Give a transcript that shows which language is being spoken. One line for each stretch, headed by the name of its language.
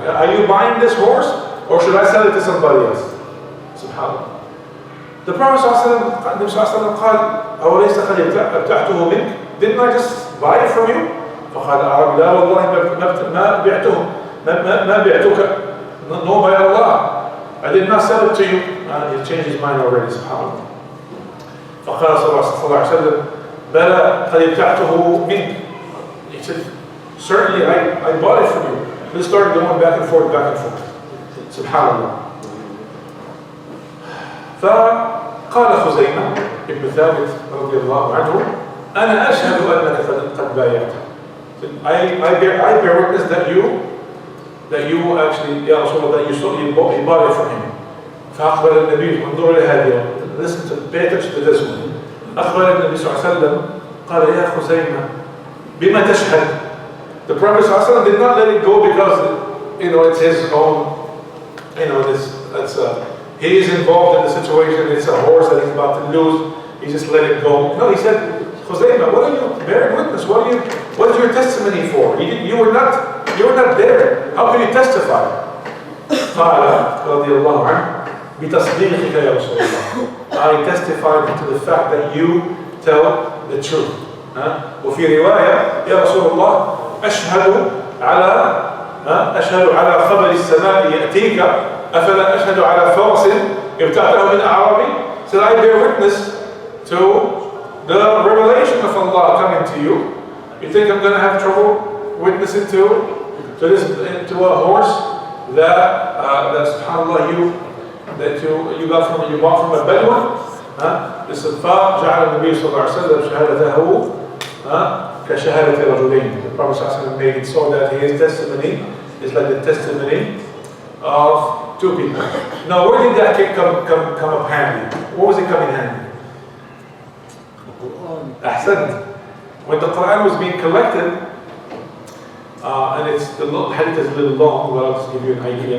English: Are you buying this horse or should I sell it to somebody else? Subhanallah.
Arabic: The Prophet صلى الله عليه وسلم قال أوليس قد ابتعته منك?
English: Didn't I just buy it from you?
Arabic: فقال العربي لا والله ما بعتك.
English: No, by Allah, I did not sell it to you. He changed his mind already, subhanallah.
Arabic: فقال صلى الله عليه وسلم بلى قد ابتعته منك.
English: He said, certainly I bought it from you. They started going back and forth. Subhanallah.
Arabic: فقال خزيمة ابن ثابت رضي الله عنه أنا أشهد أنك قد بايعته.
English: I bear witness that you actually
Arabic: يا رسول الله
English: that you bought it from him.
Arabic: فأخبر النبي انظر لهذه.
English: Listen to, pay attention to this one.
Arabic: أخبر النبي صلى الله عليه وسلم قال يا خزيمة بما تشهد.
English: The Prophet صلى الله عليه وسلم did not let it go because it's his own, he is involved in the situation. It's a horse that he's about to lose. He just let it go. No, he said, Khuzaymah, what are you bearing witness? What is your testimony for? You were not there. How can you testify?
Arabic: قال رضي الله عنه بتصديقك يا رسول الله.
English: I testified to the fact that you tell the truth.
Arabic: وفي رواية يا رسول الله أشهد على خبر السماء يأتيك أفلا أشهد على فرس ابتعته من أعرابي.
English: So I bear witness to the revelation of Allah coming to you. You think I'm going to have trouble witnessing to a horse that subhanallah you bought from a Bedouin? This is
Arabic: فجعل النبي صلى الله عليه وسلم شهادته كشهادة رجلين.
English: The Prophet صلى الله عليه وسلم made it so that his testimony is like the testimony of two people. Now, where did that come up handy? What was it coming handy? Ahsan. When the Quran was being collected, and the hadith is a little long, but I'll just give you an idea.